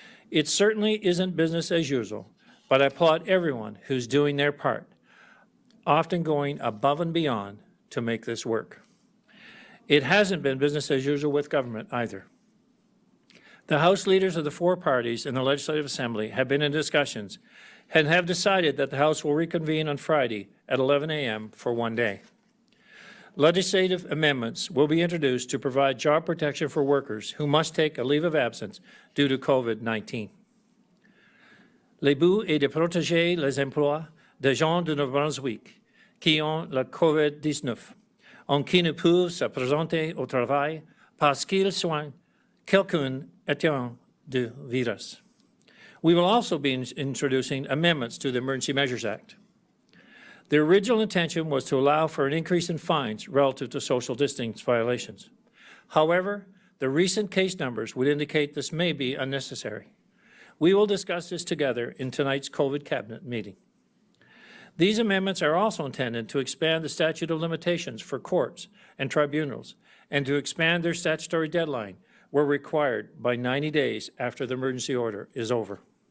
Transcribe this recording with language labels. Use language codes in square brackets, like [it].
[en] It certainly isn't business as usual, but I applaud everyone who's doing their part, often going above and beyond to make this work. It hasn't been business as usual with government either. The House leaders of the 4 parties in the Legislative Assembly have been in discussions and have decided that the House will reconvene on Friday at 11 a.m. for 1 day. Legislative amendments will be introduced to provide job protection for workers who must take a leave of absence due to COVID-19. [fr] Le but est de protéger les emplois des gens de Nouveau-Brunswick qui ont la COVID-19, en qui ne peuvent se présenter au travail parce qu'ils soignent quelqu'un atteint du virus. [en] We will also be introducing amendments to the Emergency Measures Act. The original intention was to allow for an increase in fines relative to social distance violations. However, the recent case numbers would indicate this may be unnecessary. We will discuss this together in tonight's COVID Cabinet meeting. These amendments are also intended to expand the statute of limitations for courts and tribunals and to expand their statutory deadline where required by 90 days after the emergency order is over.